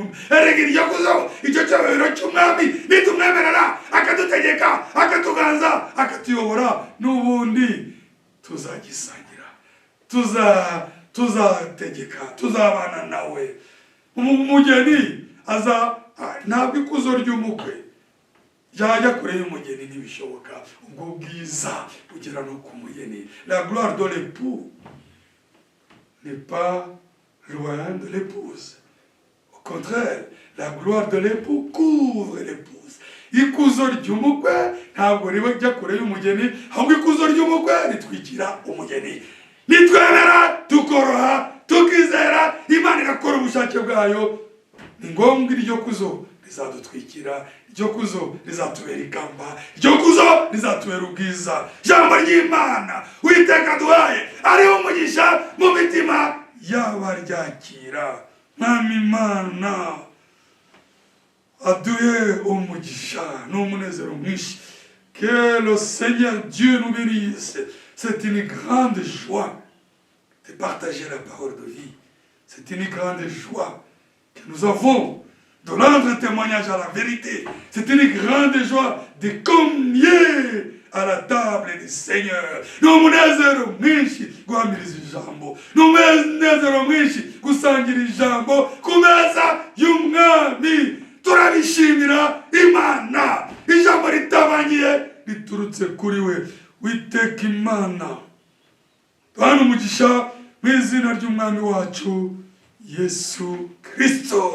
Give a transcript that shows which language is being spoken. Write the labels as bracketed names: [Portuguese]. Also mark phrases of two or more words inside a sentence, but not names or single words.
[Kinyarwanda] Erega iryo kuzo, icyo cyubahiro cy'umwami nitumwemerera akadutegeka, akatuganza, akatuyobora, n'ubundi tuzagisangira, tuzategeka, tuzabana nawe. Umugeni aza, ntabwo ikuzo ry'umukwe yajya kure y'umugeni, ntibishoboka. Ubwo bwiza bugera no ku mugeni. [French] La gloire de l'époux n'est pas loin de l'épouse. Au contraire, la gloire de l'époux couvre l'épouse. [Kinyarwanda] ikuzo ry'umukwe ntabwo rijya kure y'umugeni, ahubwo ikuzo ry'umukwe ritwikira umugeni. Nitwemera tukoroha tukizera Imana igakora ubushake bwayo, ni ngombwa iryo kuzo rizadutwikira, iryo kuzo rizatubera ikamba, iryo kuzo rizatubera ubwiza. Ijambo ry'Imana Uwiteka duhaye ariho umugisha mu mitima y'abaryakira. Mwami Imana aduhe umugisha n'umunezero mwinshi. [French] Que le Seigneur Dieu nous bénisse. C'est une grande joie de partager la parole de vie. C'est une grande joie que nous avons de rendre témoignage à la vérité. C'est une grande joie de communier à la table du Seigneur. [Kinyarwanda] N'umunezero mwinshi guhamiriza ijambo, n'umunezero mwinshi gusangira ijambo ku meza y'umwami. Turabishimira Imana, ijambo ritabangiye riturutse kuri we. Uwiteka Imana duhane umugisha mu izina ry'umwami wacu Yesu Kristo.